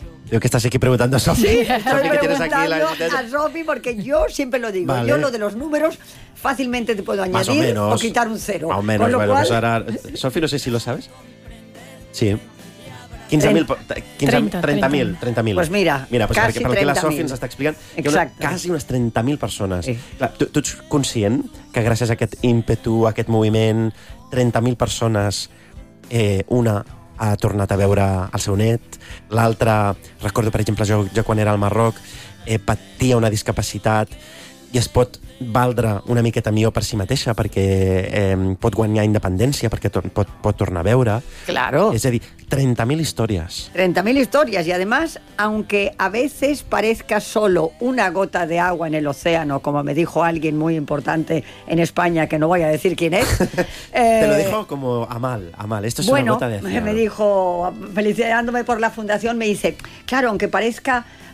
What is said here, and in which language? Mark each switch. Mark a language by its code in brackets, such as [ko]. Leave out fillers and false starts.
[es] Veo que estás aquí preguntando a Sophie. Sí, Sophie, estoy preguntando a Sophie porque yo siempre lo digo, vale. Yo lo de los números fácilmente te puedo añadir o quitar un cero. Más o menos, con lo bueno, cual... pues ahora, Sophie, no sé si lo sabes. Sí. 30.000. Pues mira pues casi [ca] perquè la Sofi ens està explicant que quasi unes 30.000 persones. Sí. Clar, tu ets conscient que gràcies a aquest ímpetu, a aquest moviment, 30.000 persones, una ha tornat a veure el seu net, l'altra, recordo per exemple jo quan era al Marroc, patia una discapacitat i es pot valdre una miqueta millor per si mateixa perquè pot guanyar independència, perquè pot tornar a veure. [es] Claro. [ca] És a dir, 30.000 històries. 30.000 històries, i [es] además, aunque a veces parezca solo una gota de agua en el océano, como me dijo alguien muy importante en España, que no voy a decir quién es. Te lo dijo como a mal. Esto es bueno, una gota de océano. Me dijo, felicitándome por la fundación, me dice, claro, aunque parezca...